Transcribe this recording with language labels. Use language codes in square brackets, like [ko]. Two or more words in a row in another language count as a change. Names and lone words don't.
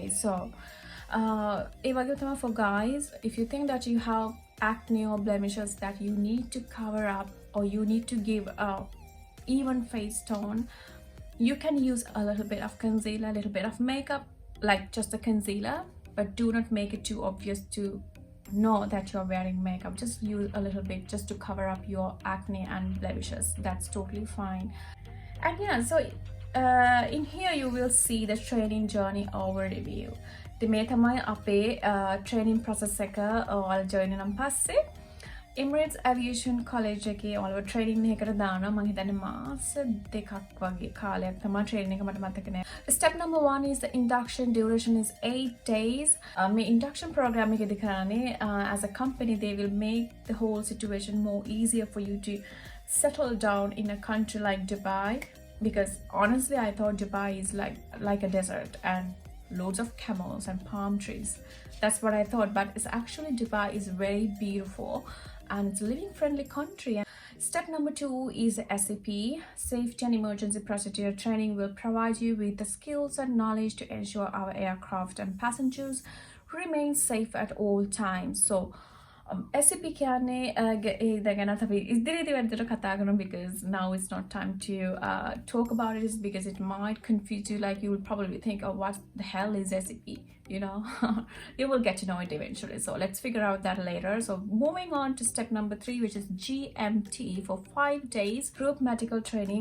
[en] So for guys, if you think that you have acne or blemishes that you need to cover up or you need to give a even face tone, you can use a little bit of concealer, a little bit of makeup, like just a concealer, but do not make it too obvious to know that you're wearing makeup. Just use a little bit just to cover up your acne and blemishes. That's totally fine. And yeah, so in here you will see the training journey overview. [si] The මේ තමයි අපේ [en] training process [si] එක ඔයාලා join වෙනන් පස්සේ Emirates Aviation College එකේ ඔයාලව training එකකට දානවා. මම හිතන්නේ මාස 2ක් වගේ කාලයක් තමයි training එක, මට මතක නෑ. [en] Step number 1 is the induction. Duration is 8 days. [si] මේ induction program එකේදී කරන්නේ [en] as a company they will make the whole situation more easier for you to settle down in a country like Dubai, because honestly I thought Dubai is like a desert and loads of camels and palm trees. That's what I thought, but it's actually Dubai is very beautiful and it's a living friendly country. Step number 2 is SAP, Safety and Emergency Procedure Training. Will provide you with the skills and knowledge to ensure our aircraft and passengers remain safe at all times. So SAP [si] කියන්නේ ඒ ගැන අපි ඉදිරියේදී වැඩිදුර කතා කරමු [en] because now it's not time to talk about it because it might confuse you. Like you will probably think, oh, what the hell is SAP? You know, you will get to know it eventually. So let's figure out that later. So moving on to step number 3, which is GMT for 5 days group medical training.